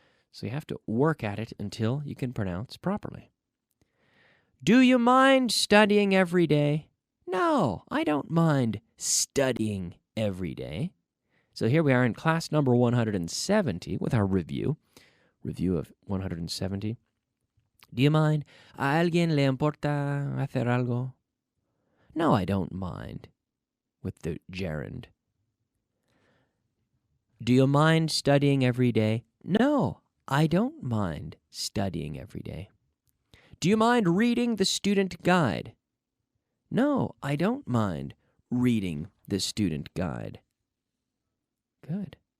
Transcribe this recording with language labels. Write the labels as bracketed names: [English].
[English] So you have to work at it until you can pronounce properly. Do you mind studying every day? No, I don't mind studying every day. So here we are in class number 170 with our review of 170. Do you mind? [Spanish] ¿A alguien le importa hacer algo? [English] No, I don't mind, with the gerund. Do you mind studying every day? No, I don't mind studying every day. Do you mind reading the student guide? No, I don't mind reading the student guide. Good.